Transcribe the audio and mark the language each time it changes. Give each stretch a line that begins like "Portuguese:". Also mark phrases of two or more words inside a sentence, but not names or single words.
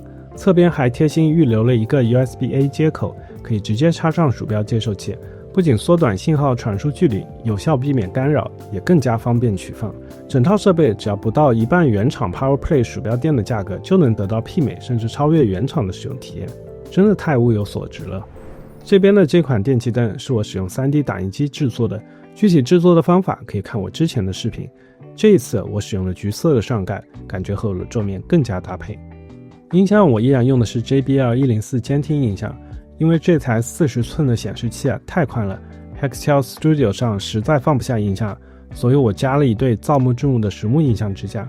Chinese: 側邊還貼心預留了一個 USB-A 接口，可以直接插上鼠標接收器，不僅縮短信號傳輸距離，有效避免干擾，也更加方便取放。整套設備只要不到一半原廠 PowerPlay 鼠標墊的價格，就能得到媲美甚至超越原廠的使用體驗，真的太物有所值了。這邊的這款電氣燈是我使用 3D 打印機制作的，具體制作的方法可以看我之前的視頻。這一次我使用了橘色的上蓋，感覺和我的桌面更加搭配。音箱我依然用的是 JBL 104监听音箱，因為这台40寸的顯示器太寬了， Hextel Studio 上實在放不下音箱，所以我加了一對造木制木的實木音箱支架。